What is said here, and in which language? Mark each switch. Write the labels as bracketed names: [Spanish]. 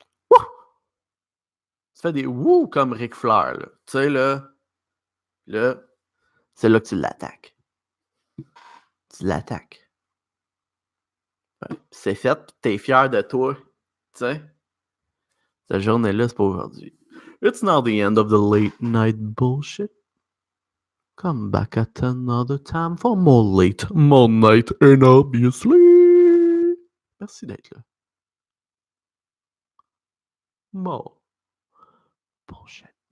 [French] Wouh! Tu fais des wouh comme Ric Flair, là. Tu sais, là, c'est là que tu l'attaques. Tu l'attaques. Ouais. C'est fait, pis t'es fier de toi. Tu sais, cette journée-là, c'est pas aujourd'hui. [English] It's not the end of the late night bullshit. Come back at another time for more late, more night, and obviously. [French] Merci d'être là. [English] More bullshit.